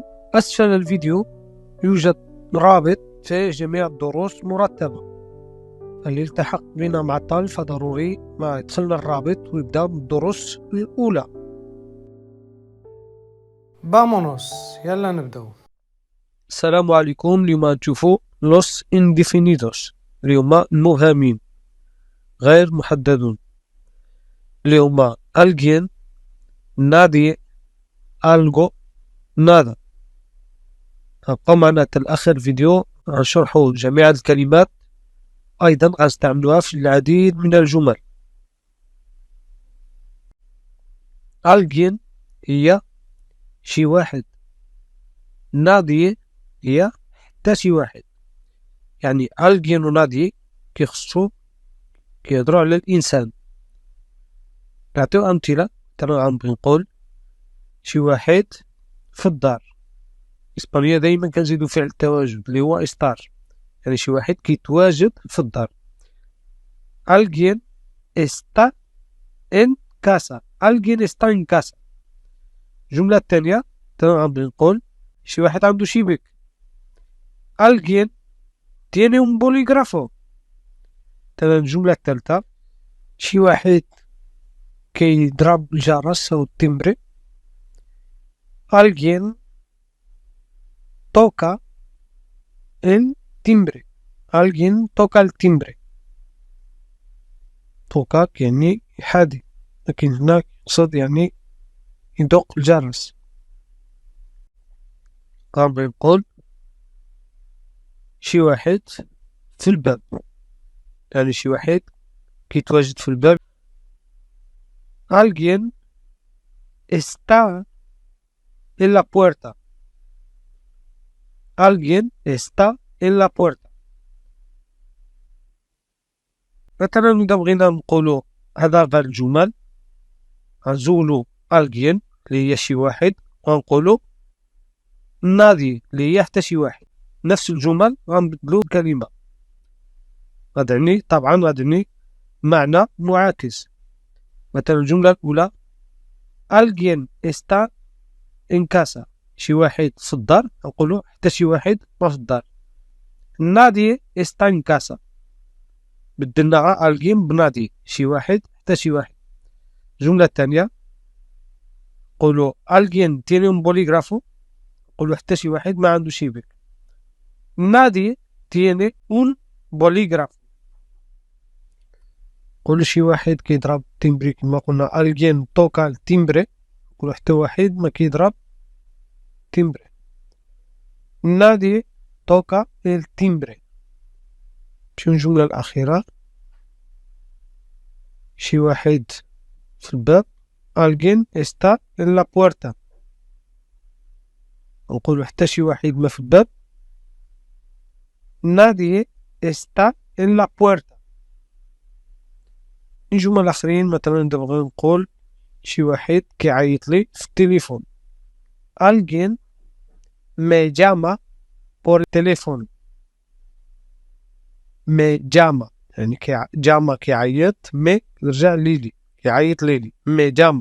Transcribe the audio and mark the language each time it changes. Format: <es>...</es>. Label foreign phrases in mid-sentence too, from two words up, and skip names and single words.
<ar>أسفل الفيديو يوجد رابط في جميع الدروس مرتبة. اللي يلتحق بنا معطل فضروري ما يدخلنا الرابط ويبدأ بالدروس الأولى. Vámonos, يلا نبداو. السلام عليكم. اليوم نشوفوا</ar> <es>los indefinidos</es> <ar>اللي هما المبهمين غير محددون، اللي هما</ar> <es>alguien, nadie, algo, nada.</es> <ar>أبقى معنا حتى الآخر فيديو غنشرحوا جميع الكلمات، أيضا غنستعملوها في العديد من الجمل. alguien هي شي واحد، nadie هي حتى شي واحد. يعني alguien و nadie كيخصو كيهضروا على الإنسان. نعطيو أمثلة. ترى غنبغي نقول شي واحد في الدار. إسبانيا دايما كنزيدو فعل التواجد اللي هو estar، يعني شي واحد كيتواجد في الدار.</ar> <es>alguien está en casa. alguien está en casa.</es> <ar>الجملة الثانية غنبغي نقول شي واحد عنده شيبك.</ar> <es>alguien tiene un bolígrafo.</es> <ar>الجملة الثالثة شي واحد كيضرب الجرس أو التمبري.</ar> <es>alguien toca el timbre. alguien toca el timbre.</es> <ar>توكا يعني يحادي، لكن هنا يقصد يعني يدق الجرس. غنبغي نقول شي واحد في الباب، يعني شي واحد كيتواجد في الباب.</ar> <es>alguien está en la puerta. alguien está en la puerta.</es> <ar>مثلا إذا بغينا نقولو هذا غير الجمل غنزولو alguien اللي هي شي واحد وغنقولو nadie اللي هي حتى شي واحد. نفس الجمل غنبدلو كلمة، غتعني معنى معاكس. مثلا الجملة الأولى</ar> <es>alguien está en casa،</es> <ar>شي واحد في الدار، نقولو حتى شي واحد ما في الدار.</ar> <es>nadie está en casa،</es> <ar>بدلنا alguien بنادي، شي واحد حتى شي واحد. الجملة الثانية نقولو</ar> <es>alguien tiene un bolígrafo،</es> <ar>نقولو حتى شي واحد ما عنده شيبك.</ar> <es>nadie tiene un bolígrafo،</es> <ar>نقولو شي واحد كيضرب التمبري كما قلنا</ar> <es>alguien toca el timbre،</es> <ar>نقولو حتى واحد ما كيضرب timbre.</ar> <es>nadie toca el timbre.</es> <ar>شنو الجملة الأخيرة؟ شي واحد في الباب</ar> <es>alguien está en la puerta،</es> <ar>نقولو حتى شي واحد ما في الباب</ar> <es>nadie está en la puerta.</es> <ar>الجمل الآخرين مثلا نبغي نقول شي واحد كيعيط لي في التليفون</ar> <es>alguien me llama por teléfono. me llama</es> <ar>يعني جاما كيعيط، مي رجع ليلي كيعيط ليلي</ar> <es>me llama.</es>